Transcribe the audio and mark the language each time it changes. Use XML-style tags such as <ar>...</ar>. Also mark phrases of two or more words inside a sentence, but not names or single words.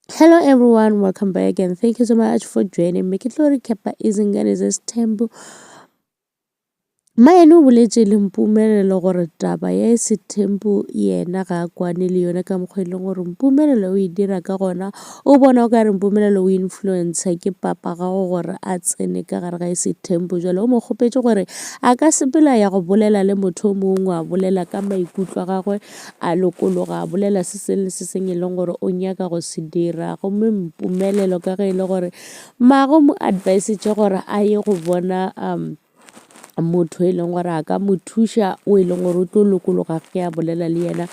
<en>Hello everyone, welcome back and thank you so much for joining me.</en> <nso>Ke tlo recap</nso> <zu>izingane zesithembu.</zu> <nso>Maye no boletse le Mpumelelo gore taba ya Isithembu yena ga a kwane le yona ka mokgwa e leng gore Mpumelelo o e dira ka gona o bona o ka re Mpumelelo o influencer ke papa gago gore a tsene ka gare ga Isithembu jalo o mo kgopetse gore a ka sepela ya go bolela le motho o mongwe a bolela ka maikutlo a gagwe a lokologa a bolela se sengwe le se sengwe e leng gore o nyaka go se dira gomme Mpumelelo ka ge e le gore maago mo advice gore a ye go bona motho e leng gore a ka mo thuša o e leng gore o tlo lokologa ge a bolela le yena.</nso>